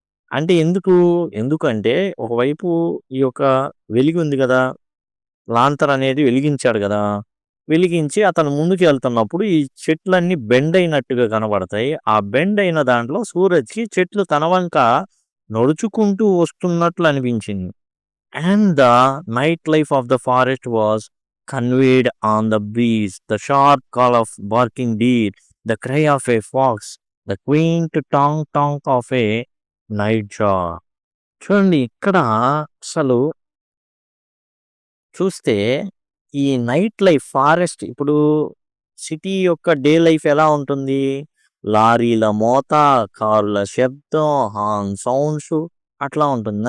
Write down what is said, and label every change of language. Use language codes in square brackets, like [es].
[te] అంటే ఎందుకంటే ఒకవైపు ఈ యొక్క వెలుగుంది గదా! లాంతర్ అనేది వెలిగించాడు గదా! వెలిగించి అతను ముందుకెళ్తున్నప్పుడు ఈ చెట్లన్నీ బెండ్ అయినట్టుగా కనబడతాయి. ఆ బెండ్ అయిన దాంట్లో సూరజ్‌కి చెట్లు తన వంక నడుచుకుంటూ వస్తున్నట్లు అనిపించింది. [en] And the nightlife of the forest was conveyed on the breeze, the sharp call of barking deer, the cry of a fox, the quaint tonk tonk of a nightjar. [te] చూడండి ఇక్కడ అసలు చూస్తే ఈ నైట్ లైఫ్ ఫారెస్ట్ ఇప్పుడు city యొక్క day life ఎలా ఉంటుంది? లారీల మోత, కార్ల శబ్దం, హార్న్ సౌండ్స్ అట్లా ఉంటుంది.